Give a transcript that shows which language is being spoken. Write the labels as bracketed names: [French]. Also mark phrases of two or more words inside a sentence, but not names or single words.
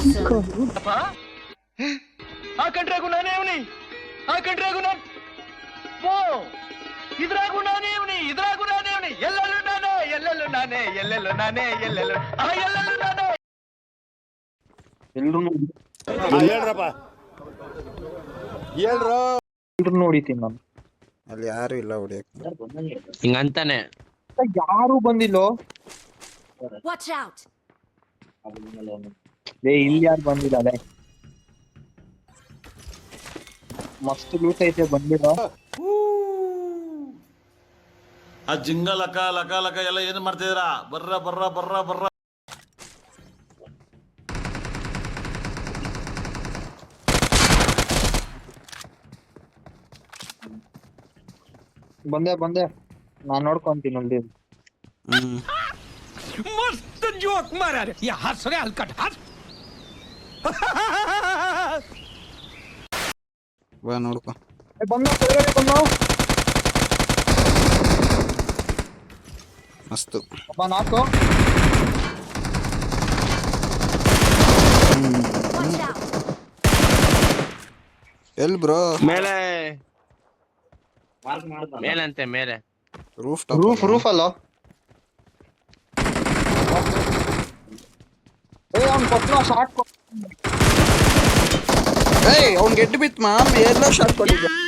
[Kannada] ಆ ಕಂಟ್ರಾಗು ನಾನೇ ಅವನಿ, ಆ ಕಂಟ್ರಾಗು ನಾನು ಓ ಇದ್ರಾಗು ನಾನೇ ಅವನಿ, ಇದ್ರಾಗು ನಾನೇ ಅವನಿ, ಎಲ್ಲೆಲ್ಲೂ ನಾನೇ, ಎಲ್ಲೆಲ್ಲೂ ನಾನೇ, ಎಲ್ಲೆಲ್ಲೂ ನಾನೇ, ಎಲ್ಲೆಲ್ಲೂ ಎಲ್ಲೆಲ್ಲೂ ನಾನೇ. ಎಲ್ರು ನೋಡಿತೀನಿ ನಾನು. ಅಲ್ಲಿ ಯಾರು ಇಲ್ಲ ಹೊಡಿಯಕ್. ಹಿಂಗಂತಾನೆ ಯಾರು ಬಂದಿಲ್ಲೋ. [English] Watch out! [Kannada] ಇಲ್ಲಿ ಯಾರು ಬಂದಿಲ್ಲ ಅದೇ. ಮಸ್ತ್ ಲೂಟ್ ಐತೆ ಬಂದಿರೋ. ಆ ಜಿಂಗ ಲಕ ಲಕ ಲಕ ಎಲ್ಲ ಏನ್ ಮಾಡ್ತಿದ್ದೀರಾ? ಬರ್ರ ಬರ್ರ ಬರ್ರ ಬರ್ರ. ಬಂದೆ ನಾನ್ ನೋಡ್ಕೊಂತೀನಿ ಅಲ್ಲಿ. [Hindi] मस्त जोक मारा रे, ये हंस रे हलकट हंस. [Kannada] ಬಾ ನೋಡ್ಕೊ. ಬಂದ ಮಸ್ತು. ಒಬ್ಬ ನಾಲ್ಕು. [English] Watch out! [Kannada] ಎಲ್ ಬ್ರೋ? ಮೇಲೆ ಮೇಲಂತೆ ಮೇಲೆ ರೂಫ್ ಅಲ್ಲ. ಅವ್ನ್ ಕೊಟ್ಟ ಶಾರ್ಟ್. ಅವ್ನ್ ಗೆದ್ದು ಬಿತ್ ಮಾಮ್, ಎಲ್ಲ ಶಾಟ್ ಕೊಟ್ಟಿದ್ದ.